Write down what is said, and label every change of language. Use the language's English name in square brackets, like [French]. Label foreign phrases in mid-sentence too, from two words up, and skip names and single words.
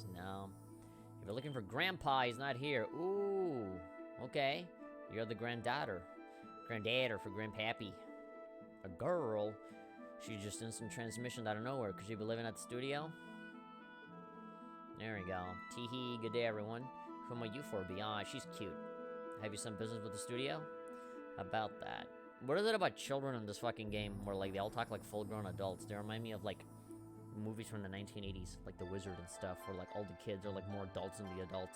[English] No. If you're looking for Grandpa, he's not here. Ooh. Okay. You're the granddaughter. Granddadder for Grandpappy. A girl? She's just instant transmission out of nowhere. Could she be living at the studio? There we go. Tee-hee, good day, everyone. Who might you for be? Ah, she's cute. Have you some business with the studio? About that. What is it about children in this fucking game where, like, they all talk like full-grown adults? They remind me of, like, movies from the 1980s, like The Wizard and stuff, where, like, all the kids are, like, more adults than the adults.